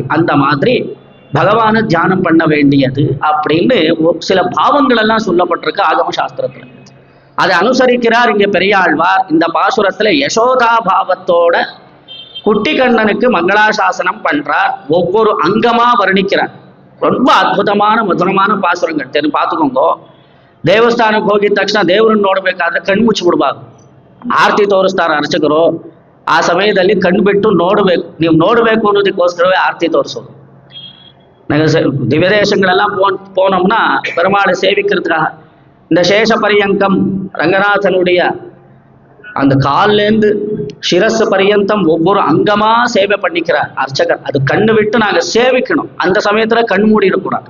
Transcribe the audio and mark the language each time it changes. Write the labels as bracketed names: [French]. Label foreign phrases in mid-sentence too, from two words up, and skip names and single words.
[Tamil] அந்த மாதிரி பகவானை தியானம் பண்ண வேண்டியது அப்படின்னு சில பாவங்கள் எல்லாம் சொல்லப்பட்டிருக்கு ஆகம சாஸ்திரத்துல. அதை அனுசரிக்கிறார் இங்க பெரியாழ்வார். இந்த பாசுரத்துல யசோதா பாவத்தோட குட்டி கண்ணனுக்கு மங்களாசாசனம் பண்றார். ஒவ்வொரு அங்கமா வர்ணிக்கிறார். ரொம்ப அற்புதமான மதுரமான பாசுரங்கள் பார்த்துக்கோங்க. [Kannada] ದೇವಸ್ಥಾನಕ್ಕೆ ಹೋಗಿದ ತಕ್ಷಣ ದೇವರನ್ನು ನೋಡ್ಬೇಕಾದ್ರೆ ಕಣ್ಣು ಮುಚ್ಚಿ ಬಿಡ್ಬಾರ್ದು. ಆರತಿ ತೋರಿಸ್ತಾರೆ ಅರ್ಚಕರು, ಆ ಸಮಯದಲ್ಲಿ ಕಣ್ಣು ಬಿಟ್ಟು ನೋಡ್ಬೇಕು. ನೀವು ನೋಡ್ಬೇಕು ಅನ್ನೋದಕ್ಕೋಸ್ಕರವೇ ಆರತಿ ತೋರಿಸೋದು. [Tamil] திவ்ய தேசங்களெல்லாம் போனோம்னா பெருமாளை சேவிக்கிறதுக்காக இந்த சேஷ பரியங்கம் ரங்கநாதனுடைய அந்த காலிலேருந்து சிரஸ் பரியந்தம் ஒவ்வொரு அங்கமா சேவை பண்ணிக்கிறார் அர்ச்சகர். அது கண்ணு விட்டு நாங்க சேவிக்கணும். அந்த சமயத்துல கண் மூடிடக்கூடாது.